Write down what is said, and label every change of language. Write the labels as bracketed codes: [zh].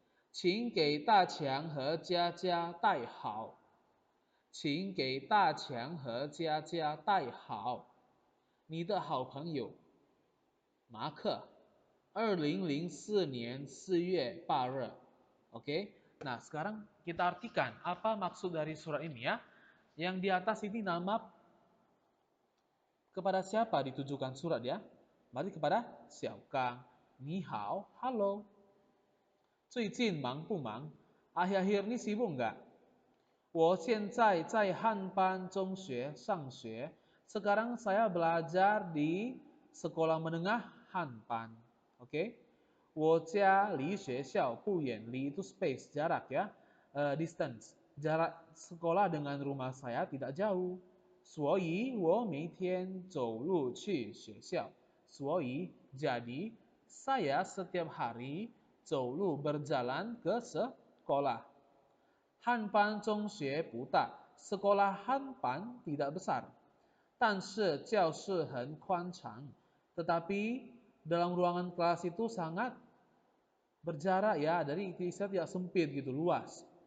[zh] 请给大强和佳佳带好。请给大强和佳佳带好。你的好朋友马克，2004年4月8 日. Oke. [id] Nah, sekarang kita artikan apa maksud dari surat ini ya. Yang di atas ini nama kepada siapa ditujukan surat ya? Berarti kepada Xiaokang. Ni hao, halo. [zh] 最近忙不忙? [id] Akhir-akhir ini sibuk enggak? [zh] 我现在在汉班中学上学. [id] Sekarang saya belajar di sekolah menengah Hanpan. Oke. [zh] 我家离学校不远，离 [id] itu space, jarak ya. Distance. Jarak sekolah dengan rumah saya tidak jauh. [zh] 所以我每天走路去学校。 [id] 所以jadi saya setiap hari 走路 berjalan ke sekolah. Hanpan [zh] 中学不大, [id] sekolah Hanpan tidak besar. [zh] 但是教室很宽敞, [id] tetapi dalam ruangan kelas itu sangat berjarak ya, dari istilah tidak sempit gitu, luas.